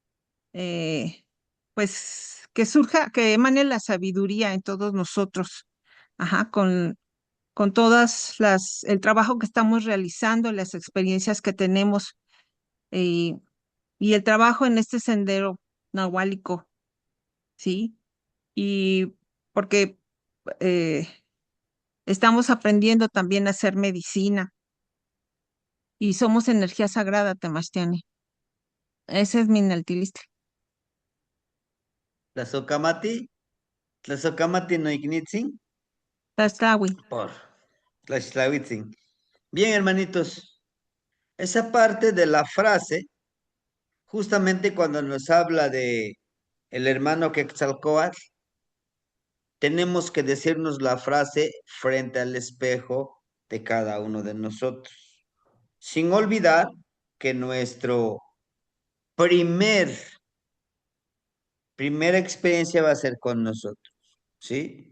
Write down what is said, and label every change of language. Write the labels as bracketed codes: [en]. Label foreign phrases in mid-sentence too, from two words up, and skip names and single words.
[es] Pues que surja, que emane la sabiduría en todos nosotros, ajá, con todas el trabajo que estamos realizando, las experiencias que tenemos y, y el trabajo en este sendero nahuálico, ¿sí? Y porque eh, estamos aprendiendo también a hacer medicina y somos energía sagrada, Temastiani. Ese es mi Naltilistli. Tlazocamati. [nah] Tlazocamati no ignitzin. [es] Tlaxtlahui. Por Tlaxtlahuitzin. Bien, hermanitos. Esa parte de la frase, justamente cuando nos habla de el hermano Quetzalcóatl, tenemos que decirnos la frase frente al espejo de cada uno de nosotros, sin olvidar que nuestro primer primera experiencia va a ser con nosotros, ¿sí?